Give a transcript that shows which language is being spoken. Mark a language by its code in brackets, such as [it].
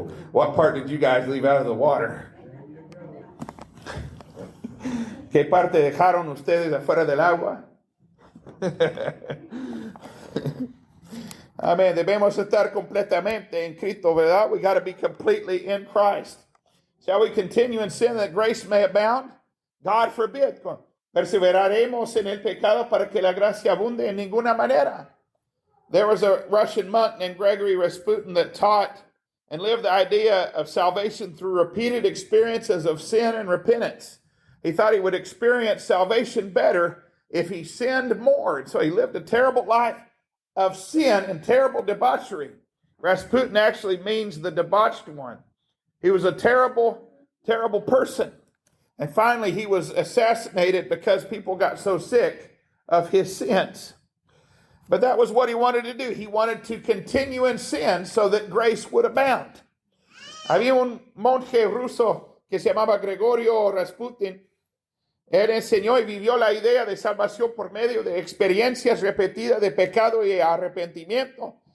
[en] What part did you guys leave out of the water? [es] ¿Qué parte dejaron ustedes afuera del agua? Amén. Debemos estar completamente en Cristo, ¿verdad? [en] We got to be completely in Christ. Shall we continue in sin that grace may abound? God forbid. [es] Perseveraremos en el pecado para que la gracia abunde en ninguna manera. [en] There was a Russian monk named Gregory Rasputin that taught and lived the idea of salvation through repeated experiences of sin and repentance. He thought he would experience salvation better if he sinned more. And so he lived a terrible life of sin and terrible debauchery. Rasputin actually means the debauched one. He was a terrible, terrible person. And finally, he was assassinated because people got so sick of his sins. But that was what he wanted to do. He wanted to continue in sin so that grace would abound. [es] Había un monje ruso que se llamaba Gregorio Rasputin. Él enseñó y vivió la idea de salvación por medio de experiencias repetidas de pecado y arrepentimiento.